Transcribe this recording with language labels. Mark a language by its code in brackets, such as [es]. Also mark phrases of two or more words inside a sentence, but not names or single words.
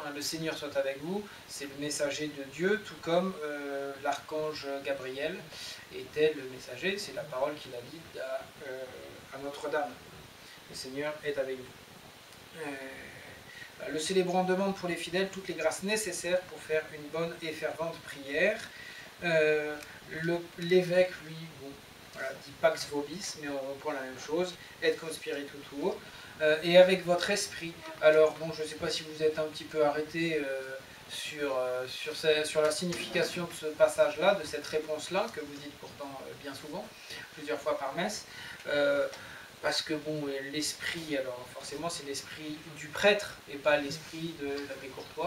[fr] Le Seigneur soit avec vous, c'est le messager de Dieu, tout comme l'archange Gabriel était le messager, c'est la parole qu'il a dite à Notre-Dame. Le Seigneur est avec vous. Le célébrant demande pour les fidèles toutes les grâces nécessaires pour faire une bonne et fervente prière. L'évêque, lui, dit [la] Pax Vobis, [fr] mais on reprend la même chose, [la] et cum spiritu tuo, [fr] et avec votre esprit. Alors, bon, je ne sais pas si vous êtes un petit peu arrêté sur la signification de ce passage-là, de cette réponse-là, que vous dites pourtant bien souvent, plusieurs fois par messe. Parce que bon, l'esprit, alors forcément c'est l'esprit du prêtre et pas l'esprit de l'abbé Courtois.